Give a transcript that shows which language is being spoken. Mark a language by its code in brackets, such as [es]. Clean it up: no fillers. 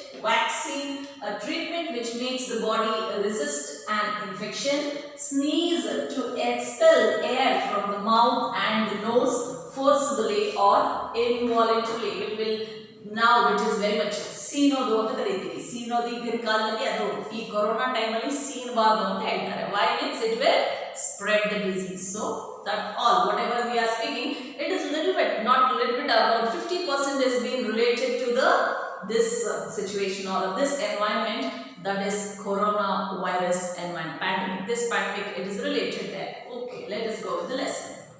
[en] Vaccine, a treatment which makes the body resist an infection. Sneeze, to expel air from the mouth and the nose forcibly or involuntarily. It will now, it is very much [kn] ಸೀನೋದು ಅಂತ ಕರೀತೀವಿ. ಸೀನೋದು ಈಗಿನ ಕಾಲದಲ್ಲಿ ಅದು ಈ corona ಟೈಮಲ್ಲಿ ಸೀನಬಾರ್ದು ಅಂತ ಹೇಳ್ತಾರೆ. [en] Why means it will spread the disease. So that all whatever we are speaking, it is little bit, not little bit, about 50% is being related to this situation or this environment, that is coronavirus environment pandemic. This pandemic, it is related there. Okay, let us go with the lesson.